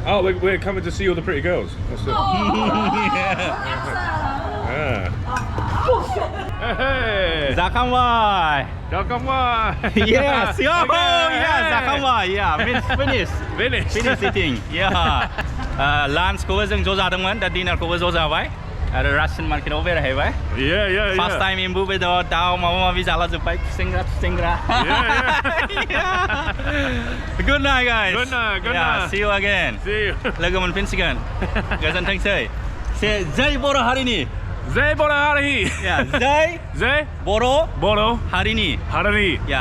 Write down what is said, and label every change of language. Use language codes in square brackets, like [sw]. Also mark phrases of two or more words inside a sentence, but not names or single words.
[en] Oh, we're coming to see all the pretty girls. That's it. Yeah. Hey. Jahwbai. Jahwbai. Yes. Oh, Okay. yes. Jahwbai. Yeah. Finish. Finish. Finish eating. Yeah. [brx] Lunchखौबो जों ज' जादोंमोन दा डिनारखौबो ज' जाबाय आरो रासिन मार्केटआव बेरायहैबाय [en] Yeah. first time [brx] एम्बु बेदर दाउ माबा माबि जाला जोब्बाय खुसेंग्रा [en] Good night guys. Good night. Yeah, see you again. See you. [brx] लोगो मोनफिनसिगोन गोजोनथोंसै जय बर' हारिनि Zay Boroni. Yeah, जय Zay बर' Boro हारिनि Harani. [en] Yeah.